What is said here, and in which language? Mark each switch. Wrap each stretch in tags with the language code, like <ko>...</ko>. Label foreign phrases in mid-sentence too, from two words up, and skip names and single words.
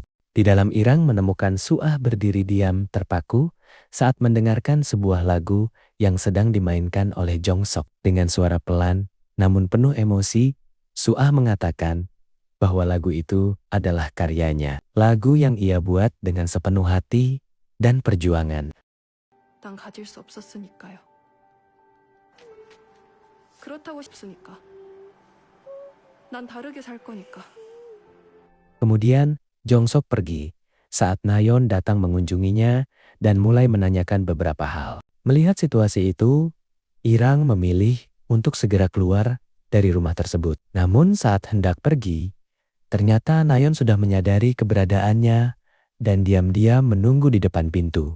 <id>Di dalam Irang menemukan Suah berdiri diam terpaku saat mendengarkan sebuah lagu yang sedang dimainkan oleh Jongsok. Dengan suara pelan namun penuh emosi, Suah mengatakan bahwa lagu itu adalah karyanya. Lagu yang ia buat dengan sepenuh hati dan perjuangan.</id> <ko>난 가질 수 없었으니까요. 그렇다고 싶으니까. 난 다르게 살 거니까.</ko> <id>Kemudian Jongsok pergi saat Nayon datang mengunjunginya dan mulai menanyakan beberapa hal. Melihat situasi itu, Irang memilih untuk segera keluar dari rumah tersebut. Namun saat hendak pergi, ternyata Nayon sudah menyadari keberadaannya dan diam-diam menunggu di depan pintu.</id>